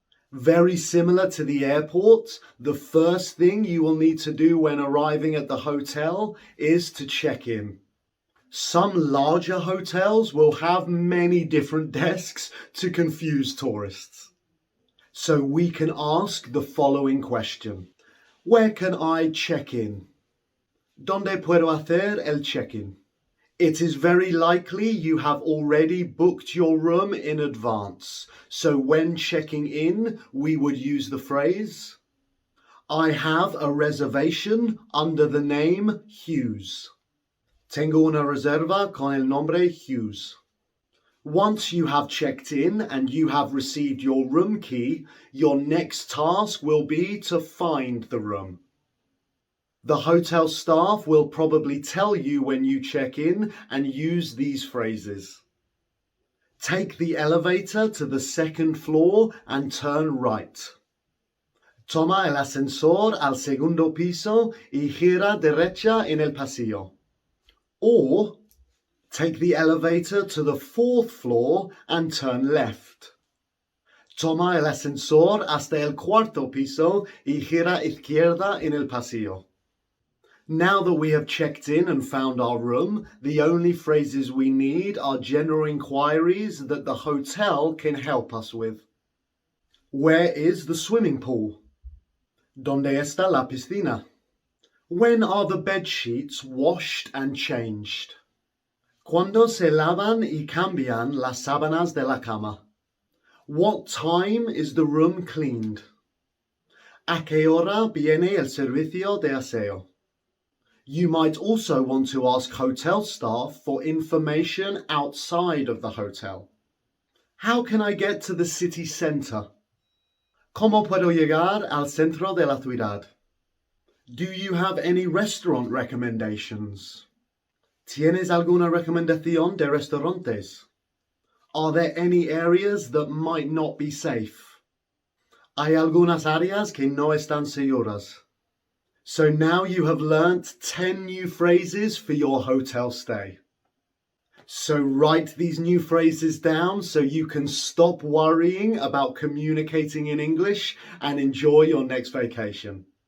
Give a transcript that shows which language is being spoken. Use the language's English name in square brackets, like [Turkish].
[English] Very similar to the airport, the first thing you will need to do when arriving at the hotel is to check in. Some larger hotels will have many different desks to confuse tourists. So we can ask the following question. Where can I check in? [Spanish] ¿Dónde puedo hacer el check-in? [English] It is very likely you have already booked your room in advance. So when checking in, we would use the phrase, I have a reservation under the name Hughes. [Spanish] Tengo una reserva con el nombre Hughes. [English] Once you have checked in and you have received your room key, your next task will be to find the room. The hotel staff will probably tell you when you check in and use these phrases. Take the elevator to the second floor and turn right. [Spanish] Toma el ascensor al segundo piso y gira derecha en el pasillo. [English] Or, take the elevator to the fourth floor and turn left. [Spanish] Toma el ascensor hasta el cuarto piso y gira izquierda en el pasillo. [English] Now that we have checked in and found our room, the only phrases we need are general inquiries that the hotel can help us with. Where is the swimming pool? [Spanish] ¿Dónde está la piscina? [English] When are the bed sheets washed and changed? [Spanish] ¿Cuándo se lavan y cambian las sábanas de la cama? [English] What time is the room cleaned? [Spanish] ¿A qué hora viene el servicio de aseo? [English] You might also want to ask hotel staff for information outside of the hotel. How can I get to the city centre? [Spanish] ¿Cómo puedo llegar al centro de la ciudad? [English] Do you have any restaurant recommendations? [Spanish] ¿Tienes alguna recomendación de restaurantes? [English] Are there any areas that might not be safe? [Spanish] Hay algunas áreas que no están seguras. [English] So now you have learnt 10 new phrases for your hotel stay. So write these new phrases down so you can stop worrying about communicating in English and enjoy your next vacation.